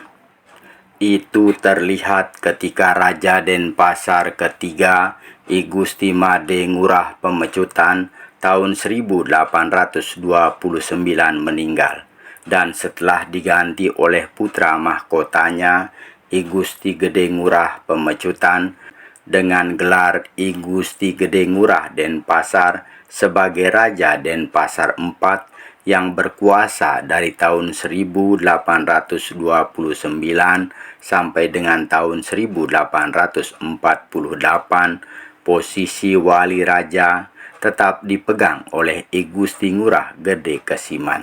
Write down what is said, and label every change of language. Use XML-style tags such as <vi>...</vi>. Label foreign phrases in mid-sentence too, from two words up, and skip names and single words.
<id>Itu terlihat ketika Raja Denpasar ketiga I Gusti Made Ngurah Pemecutan tahun 1829 meninggal, dan setelah diganti oleh putra mahkotanya I Gusti Gede Ngurah Pemecutan dengan gelar I Gusti Gede Ngurah Denpasar sebagai Raja Denpasar IV yang berkuasa dari tahun 1829 sampai dengan tahun 1848. Posisi wali raja tetap dipegang oleh I Gusti Ngurah Gede Kesiman.</id>